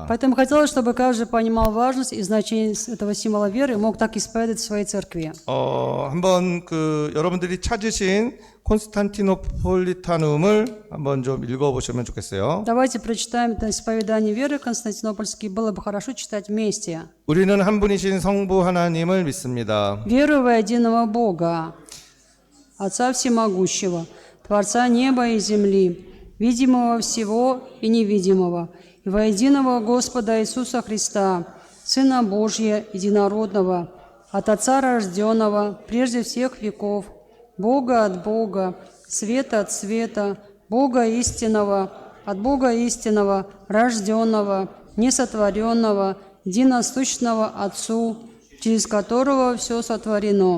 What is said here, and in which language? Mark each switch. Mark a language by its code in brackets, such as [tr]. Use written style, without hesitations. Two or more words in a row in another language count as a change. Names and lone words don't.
[ru] Поэтому хотелось, чтобы каждый понимал важность и значение этого символа веры и мог так исповедовать в своей церкви. [ko] 한번 여러분들이 찾으신 콘스탄티노폴리타눔을 한번 좀 읽어보시면 좋겠어요. [ru] Давайте прочитаем это исповедание веры константинопольский. Было бы хорошо читать вместе. [ko] 우리는 한 분이신 성부 하나님을 믿습니다. [ru] Верую во единого Бога, Отца Всемогущего, Творца неба и земли, видимого всего и невидимого, и во единого Господа Иисуса Христа, Сына Божия, единородного, от Отца рожденного, прежде всех веков, Бога от Бога, света от света, Бога истинного, от Бога истинного, рожденного, несотворенного, единосущного Отцу, через которого все сотворено.